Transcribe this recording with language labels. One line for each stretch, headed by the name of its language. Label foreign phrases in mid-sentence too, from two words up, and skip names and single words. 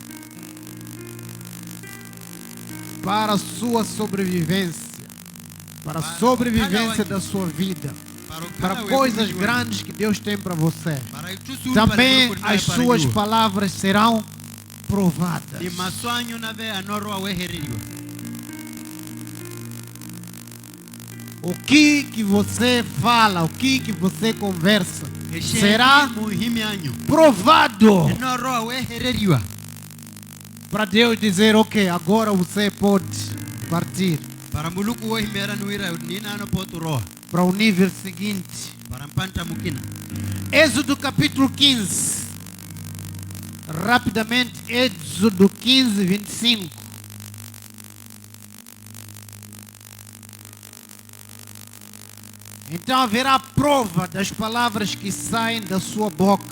Portuguese: para a sua sobrevivência, para a sobrevivência da sua vida, para coisas grandes que Deus tem para você, também as suas palavras serão provadas.
Makhuwa: Ni maswanyu nave anoro we hereriwa.
Portuguese: O que você fala, o que você conversa, será
Makhuwa: muhimianyu.
Portuguese: provado
Makhuwa: Enoro we hereriwa.
Portuguese: para Deus dizer, ok, agora você pode partir
Makhuwa: Para muluku wo himera nuira nina no poturo.
Portuguese: para o nível seguinte.
Makhuwa: Para mpanta mukina.
Portuguese: Êxodo capítulo 15. Rapidamente, Êxodo 15, 25. Então haverá prova das palavras que saem da sua boca.